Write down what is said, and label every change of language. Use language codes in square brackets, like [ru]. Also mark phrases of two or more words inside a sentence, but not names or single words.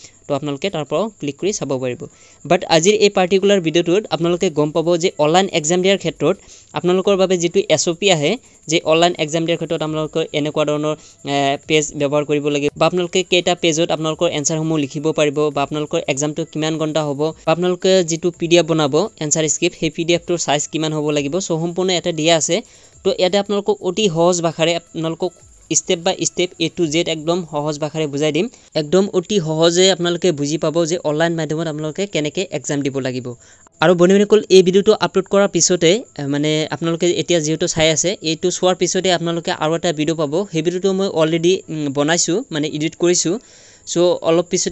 [as] তো আপোনালোকে তাৰ পৰা ক্লিক কৰি চাব পাৰিব বাট আজিৰ এই পাৰ্টিকুলাৰ ভিডিওটোত আপোনালোকে গম পাব যে [en] online exam [as] দিয়াৰ ক্ষেত্ৰত আপোনালোকৰ বাবে যেটো SOP আহে যে [en] online exam [as] দিয়াৰ ক্ষেত্ৰত আপোনালোকৰ এনেকুৱা ধৰণৰ পেজ ব্যৱহাৰ কৰিব লাগে বা আপোনালোকে কেটা পেজত আপোনালোকৰ এনসাৰসমূহ লিখিব পাৰিব বা আপোনালোকৰ এক্সামটো কিমান ঘণ্টা হ'ব বা আপোনালোকে যেটো PDF বনাব এনসাৰ স্ক্ৰিপ্ট সেই PDF টোৰ সাইজ কিমান হ'ব লাগিব সো সম্পূৰ্ণ এটা দিয়া আছে তো ইয়াতে আপোনালোকক অতি সহজ ভাষাৰে আপোনালোকক [en] step by step A to Z [as] একদম সহজ ভাষাৰে বুজাই দিম एकदम অতি সহজে আপোনালোকে বুজি পাব যে অনলাইন মাধ্যমত আপোনালোকে কেনেকৈ এক্সাম দিব লাগিব আৰু বনিমেকল এই ভিডিওটো আপলোড কৰাৰ পিছতে মানে আপোনালোকে এতিয়া যেটো চাই আছে এইটো চোৱাৰ পিছতে আপোনালোকে আৰু এটা ভিডিও পাব সেই ভিডিওটো মই অলৰেডি বনাইছো মানে এডিট কৰিছো সো অলপ পিছতে